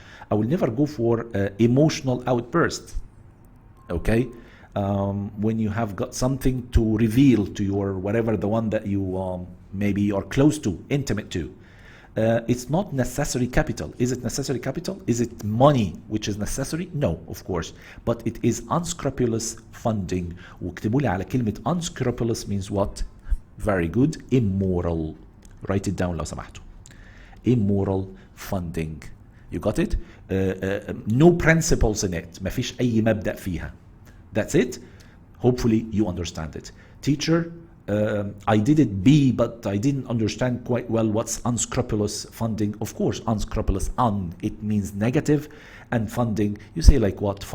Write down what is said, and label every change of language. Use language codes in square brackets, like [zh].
[en] I will never go for emotional outburst. Okay, when you have got something to reveal to your whatever the one that you maybe are close to, intimate to. It's not necessary capital. Is it necessary capital? Is it money which is necessary? No, of course. But it is unscrupulous funding. [ar] واكتبوا لي على كلمة unscrupulous [en] means what? Very good. Immoral. Write it down [ar] لو سمحتوا. [en] Immoral funding. You got it? No principles in it. [ar] ما فيش أي مبدأ فيها. [en] That's it. Hopefully you understand it. Teacher, I did it B, but I didn't understand quite well what's unscrupulous funding. Of course, unscrupulous, it means negative, and funding, you say like what?